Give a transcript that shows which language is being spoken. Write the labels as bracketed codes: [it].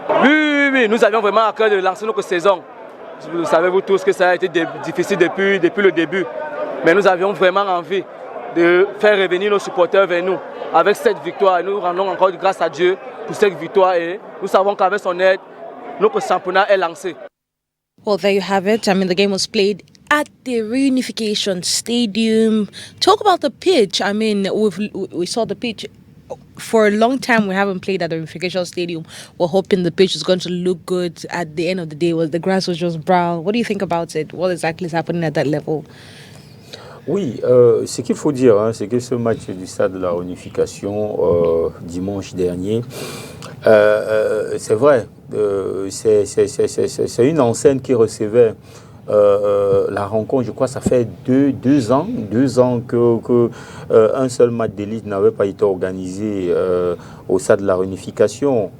[fr] Oui, nous avions vraiment à cœur de lancer notre saison. Vous savez vous tous que ça a été difficile depuis le début. Mais nous avions vraiment envie de faire revenir nos supporters vers nous. Avec cette victoire, nous rendons encore grâce à Dieu pour cette victoire et nous savons qu'avec son aide, notre championnat est lancé. [en] Well, there you have it. I mean, the game was played at the Reunification Stadium. Talk about the pitch. I mean, we saw the pitch. For a long time, we haven't played at the Reunification Stadium. We're hoping the pitch is going to look good at the end of the day. The grass was just brown. What do you think about it? What exactly is happening at that level? [fr] Oui, ce qu'il faut dire, c'est que ce match du stade de la Réunification dimanche dernier, c'est vrai, c'est une enseigne qui recevait la rencontre. Je crois que ça fait deux ans que un seul match d'élite n'avait pas été organisé au stade de la Réunification.